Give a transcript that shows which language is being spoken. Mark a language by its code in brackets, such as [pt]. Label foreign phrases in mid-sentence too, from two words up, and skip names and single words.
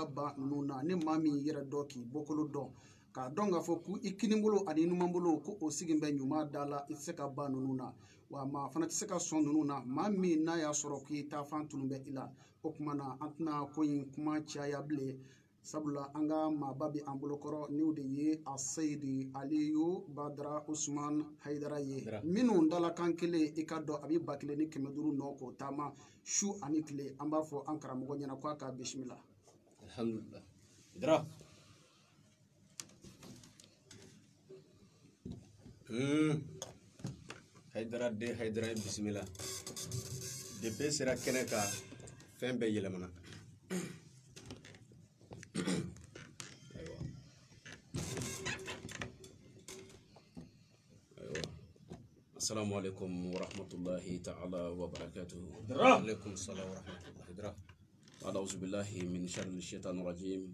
[bm] ban ninnu na ni maa min yɛrɛ dɔn k'i bɔkolo dɔn k'a dɔn k'a fɔ ko I kinibolo ani numanbolo ko o sigi bɛ ɲuman da la I tɛ se ka ban ninnu na wa maa fana tɛ se ka sɔn ninnu na maa min n'a y'a sɔrɔ k'i taafan tunu bɛ I la o tuma na an tɛna ko in kuma caya bilen sabula an ka maaba bɛ an bolokɔrɔ n'o de ye a Seyidi Aliyu Badara Usumani Haidara ye minnu dalakan kelen I ka dɔn a bɛ 1500 nɔ k'o taama su ani tile an b'a fɔ an karamɔgɔ ɲɛna k'a ka bisimila alhamdulillah Haidara Haidara de Haidara bisimila depuis sera kɛnɛ ka fɛn bɛɛ yɛlɛmana [ar] السلام عليكم ورحمة الله تعالى وبركاته. وعليكم السلام ورحمة الله. أعوذ بالله من شر الشيطان الرجيم.